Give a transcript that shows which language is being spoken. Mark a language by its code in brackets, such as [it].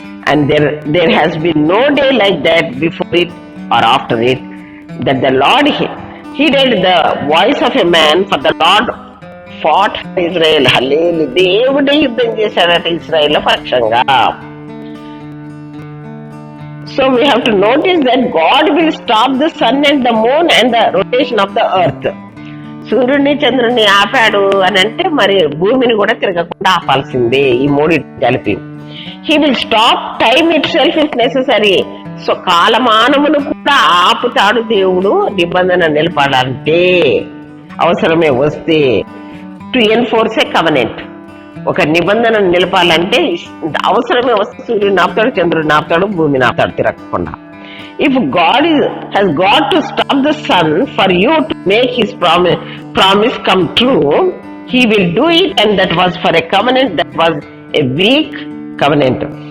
[en] And there has been no day like that before it or after it, that the Lord heeded the voice of a man, for the Lord fought for Israel. Hallelujah. [te] దేవుడే యుద్ధం చేశాడట ఇశ్రాయేల్ పక్షంగా. [en] So we have to notice that God will stop the sun and the moon and the rotation of the earth. [te] సూర్యుడిని చంద్రుడిని ఆపాడు అని అంటే మరి భూమిని కూడా తిరగకుండా ఆపాల్సిందే, ఈ మూడింటి కలిపి. [en] He will stop time itself if necessary. [te] So కాలమానమును కూడా ఆపుతాడు దేవుడు నిబంధన నిలపాలంటే, అవసరమే వస్తే. [en] to enforce a covenant, [te] ఒక నిబంధన నిలపాలంటే అవసరమే వస్తే సూర్యుడిని ఆపుతాడు, చంద్రుడిని ఆపుతాడు, భూమిని ఆపుతాడు తిరగకుండా. [en] If God has got to stop the sun for you to make his promise come true, he will do it, and that was for a covenant that was a weak covenant.